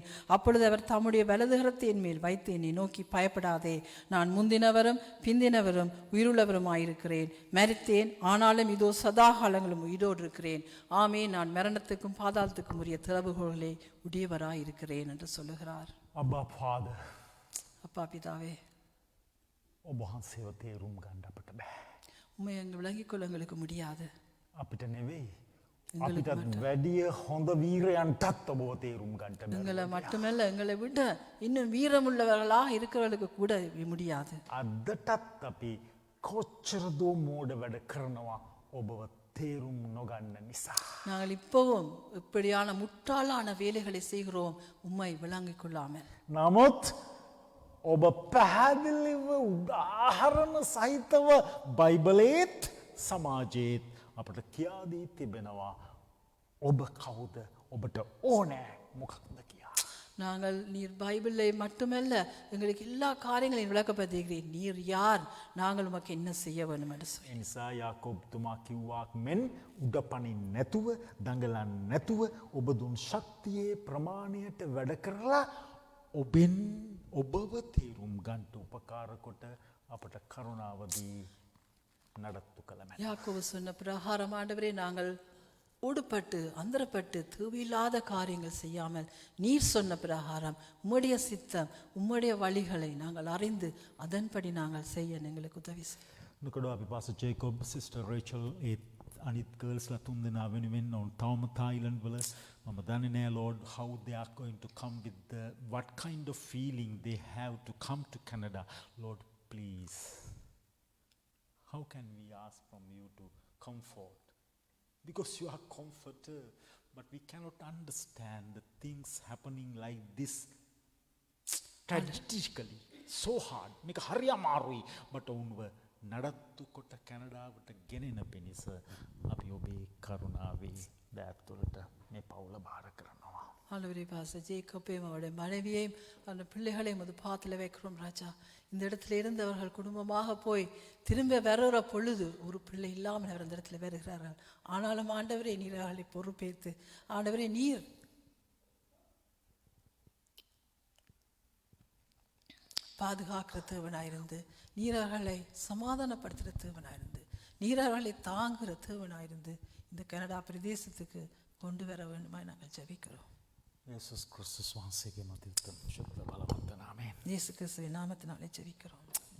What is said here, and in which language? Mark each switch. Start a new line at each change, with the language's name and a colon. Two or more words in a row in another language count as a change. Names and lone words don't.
Tamil: அப்பொழுது அவர் தம்முடைய வலதுகரத்தை என் மேல் வைத்து என்னை நோக்கி பயப்படாதே, நான் முந்தினவரும் பிந்தினவரும் உயிருள்ளவருமாயிருக்கிறேன். மரித்தேன், ஆனாலும் இதோ சதாகாலங்களும் உயிரோடு இருக்கிறேன். ஆமே, நான் மரணத்துக்கும் பாதாளத்துக்கும் உரிய திறவுகோலை உடையவராயிருக்கிறேன் என்று சொல்லுகிறார்.
English: Abba Father,
Tamil: அப்பா பிதாவே,
Sinhala: ඔබ වහන්සේව තේරුම් ගන්න අපිට බෑ.
Tamil: உம்மை எங்கள் விளங்கிக் கொள்ள எங்களுக்கு முடியாது.
Sinhala: අපිට නෙවෙයි, අපිටත් වැඩිය හොඳ වීරයන්ටත් ඔබව තේරුම් ගන්නට බෑ.
Tamil: எங்களை மட்டுமல்ல, எங்களை விட இன்னும் வீரமுள்ளவர்களாக இருக்கிறவர்களுக்கு கூட முடியாது.
Sinhala: අදටත් අපි කොච්චර දෝ මෝඩ වැඩ කරනවා ඔබව තේරුම් නොගන්න නිසා.
Tamil: நாங்கள் இப்பவும் இப்படியான முட்டாளான வேலைகளை செய்கிறோம் உம்மை விளங்கிக் கொள்ளாமல்.
Sinhala: නමුත් ඔබ පැහැදිලිව උදාහරණ සහිතව බයිබලේත් සමාජයේත් අපට කියා දී තිබෙනවා ඔබ කවුද ඔබට ඕනෑ මොකක්ද කියා.
Tamil: நாங்கள் நீர் பைபிளை மட்டுமல்ல எங்களுக்கு எல்லா காரியங்களையும் விளக்கப்படுத்துகிறீர். நீர் யார், நாங்கள் உமக்கு என்ன செய்ய வேண்டும் என்று சொல்லி.
Sinhala: ඒ නිසා යාකෝබ්තුමා කිව්වාක් මෙන් උඩ පනින් නැතුව දඟලන් නැතුව ඔබ දුන් ශක්තියේ ප්‍රමාණයට වැඩ කරලා ඔබෙන් ඔබව තේරුම් ගන්ට උපකාර කොට අපට කරුණාවදී නඩත්තු කළ මැන.
Tamil: யாக்கோபு சொன்ன பிரகாரம் ஆண்டவரே நாங்கள் ஊடுபட்டு அந்தரப்பட்டு தேவையில்லாத காரியங்கள் செய்யாமல் நீர் சொன்ன பிரகாரம் உம்முடைய சித்தம் உம்முடைய வழிகளை நாங்கள் அறிந்து அதன்படி நாங்கள் செய்ய எங்களுக்கு உதவி செய்யும்.
Sinhala: නොකඩ අපි පාස ජේකොබ් සිස්ටර් රේචල් ඒත් අනිත් ගර්ල්ස්ලා තුන් දෙනා වෙනුවෙන් ඔවුන් තවම තායිලන්ඩ් වල මම දන්නේ නෑ
English: Lord how they are going to come with the what kind of feeling they have to come to Canada. Lord please, how can we ask from you to comfort? Because you are comforter, but we cannot understand the things happening like this tragically so hard.
Sinhala: මේක හරි අමාරුයි, but ඔවුන්ව නඩත්තු කොට කැනඩාවට ගෙනෙන පිණිස අපි ඔබේ කරුණාවේ දෑත්තුලට මේ පවුල බාර කරනවා.
Tamil: ஆண்டவரே பாச ஜேக்கப்பையும் அவருடைய மனைவியையும் அந்த பிள்ளைகளையும் அது பாத்தில் வைக்கிறோம் ராஜா. இந்த இடத்துல இருந்து அவர்கள் குடும்பமாக போய் திரும்ப வருகிற பொழுது ஒரு பிள்ளை இல்லாமல் அவர் அந்த இடத்துல வருகிறார்கள். ஆனாலும் ஆண்டவரே நீர் அவர்களை பொறுப்பேற்று ஆண்டவரே நீர் பாதுகாக்கிற தேவனாயிருந்து நீர் அவர்களை சமாதானப்படுத்துகிற தேவனாயிருந்து நீர் அவர்களை தாங்குகிற தேவனாயிருந்து இந்த கனடா பிரதேசத்துக்கு கொண்டு வர வேண்டுமாய் நாங்கள் ஜெபிக்கிறோம்.
Sinhala: යේසුස් ක්‍රිස්තුස් වහන්සේගේ මතින් ශුද්ධ බලවන්ත නාමයෙන්.
Tamil: இயேசு கிறிஸ்துவின் நாமத்தினாலே ஜெபிக்கிறோம்.